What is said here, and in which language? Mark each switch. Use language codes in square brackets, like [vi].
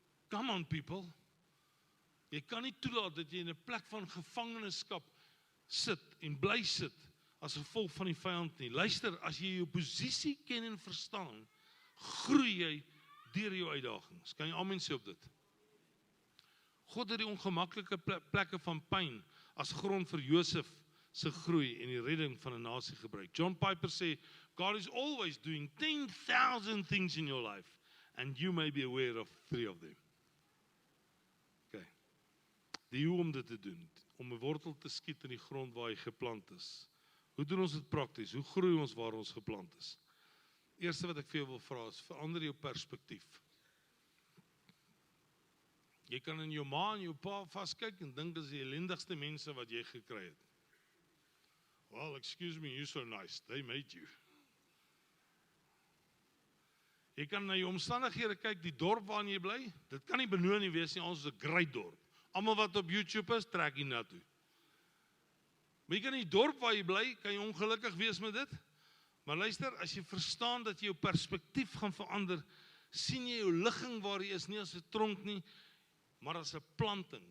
[en] Come on people, [af] jy kan nie toelaat dat jy in 'n plek van gevangenskap sit en bly sit as gevolg van die vyand nie. Luister, as jy jou posisie ken en verstaan, groei jy deur jou uitdagings. Kan jy amen sê op dit? God het die ongemaklike plekke van pyn as grond vir Josef se groei en die redding van 'n nasie gebruik. [en] John Piper [af] sê, [en] God is always doing 10,000 things in your life, and you may be aware of 3 of them. [af] Die hoe om dit te doen, om 'n wortel te skiet in die grond waar hy geplant is. Hoe doen ons dit prakties? Hoe groei ons waar ons geplant is? Eerste wat ek vir jou wil vra is, verander jou perspektief. Jy kan in jou ma en jou pa vaskyk en dink dis die ellendigste mense wat jy gekry het. [en] Well, excuse me, you're so nice, they made you. [af] Jy kan na jou omstandighede kyk, die dorp waarin jy bly, dit kan nie Benoni nie wees nie, ons is 'n great dorp. Almal wat op YouTube is, trek hier na toe. Maar jy kan in die dorp waar jy bly, kan jy ongelukkig wees met dit. Maar luister, as jy verstaan dat jy jou perspektief gaan verander, sien jy jou ligging waar jy is, nie as 'n tronk nie, maar as 'n planting.